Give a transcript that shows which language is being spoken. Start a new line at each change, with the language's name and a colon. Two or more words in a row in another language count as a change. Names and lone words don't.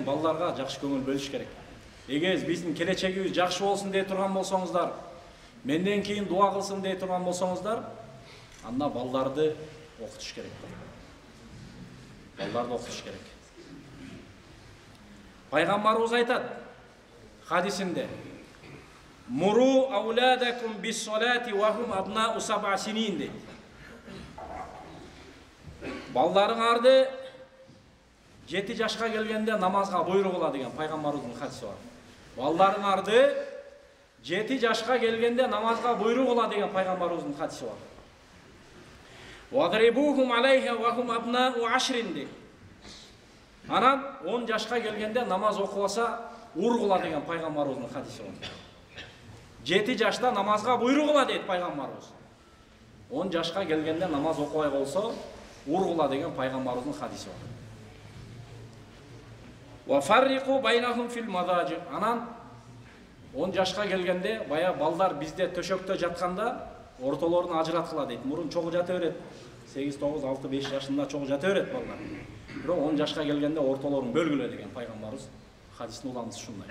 Kyrgyz: Балдарга жакшы көңүл бөлүш керек. Эгер биздин келечегибиз жакшы болсун дей турган болсоңуздар, менден кийин дуа кылсын дей турган болсоңуздар, анда балдарды окутуш керек. Балдарды окутуш керек. Пайгамбарыбыз айтат хадисинде:
Arabic: "مروا أولادكم بالصلاة وهم أبناء 7 سنين"
Kyrgyz: дейт. Балдарыңарды 7 жашка келгенде намазга буйругула деген пайгамбарыбыздын хадиси бар. Балдарыңарды 7 жашка келгенде намазга буйругула деген пайгамбарыбыздын хадиси бар.
Arabic: "واضربوهم عليها وهم أبناء 10" дейт.
Kyrgyz: Анан 10 жашка келгенде намаз окубаса ургула деген пайгамбарыбыздын хадиси бар. 7 жашта намазга буйругула дейт пайгамбарыбыз. 10 жашка келгенде намаз окубай болсо ургула деген пайгамбарыбыздын хадиси бар.
Arabic: وفرقوا بينهم في المضاجع.
Kyrgyz: Анан 10 жашка келгенде бая балдар бизде төшөктө жатканда ортолорун ажыраткыла дейт. Мурун чогуу жата берет. 8, 9, 6, 5 жашында чогуу жата берет балдар. Бирок 10 жашка келгенде ортолорун бөлгүлө деген пайгамбарыбыз хадистин уламасы ушундай.